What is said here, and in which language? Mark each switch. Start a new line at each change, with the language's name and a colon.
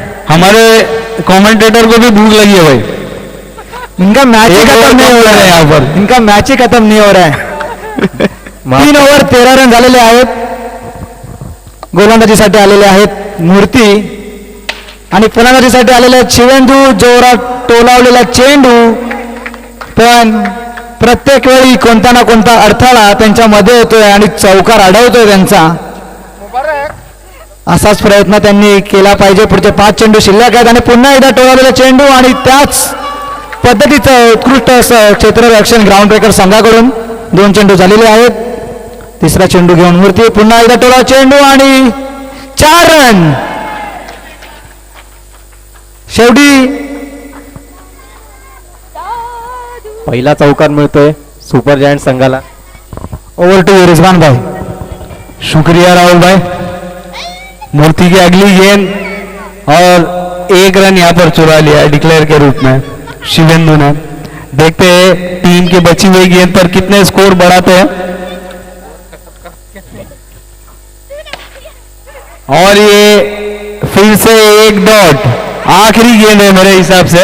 Hindi: हमारे कमेंटेटर को भी भूख लगी है भाई. इनका मैच ही खत्म नहीं हो रहा है. यहाँ पर इनका मैच ही खत्म नहीं हो रहा है.
Marathi: 3 ओव्हर 13 रन झालेले आहेत. गोलंदाजीसाठी आलेले आहेत मूर्ती आणि फलंदाजीसाठी आलेले आहेत शिवेंदू. जोरात टोलावलेला चेंडू, पण प्रत्येक वेळी कोणता ना कोणता अडथळा त्यांच्यामध्ये येतोय आणि चौकार अडवतोय त्यांचा. असाच प्रयत्न त्यांनी केला पाहिजे. पुढचे 5 चेंडू शिल्लक आहेत आणि पुन्हा एकदा टोलावलेला चेंडू आणि त्याच पद्धतीचं उत्कृष्ट असं क्षेत्ररक्षण ग्राउंड ब्रेकर संघाकडून. 2 चेंडू झालेले आहेत. 3रा चेंडू घेऊन मूर्ती. पुन्हा एकदा टोला चेंडू आणि 4 रन. शेवटी पहिला चौकार मिळतोय सुपर जायंट संघाला.
English: Over to Rizwan भाई.
Hindi: शुक्रिया राहुल भाई. मूर्ति की अगली गेंद और 1 रन यहाँ पर चुरा लिया डिक्लेयर के रूप में शिवेंदु ने. देखते हैं टीम की बची हुई गेंद पर कितने स्कोर बढ़ाते हैं. और ये फिर से एक डॉट, आखिरी गेंद है मेरे हिसाब से।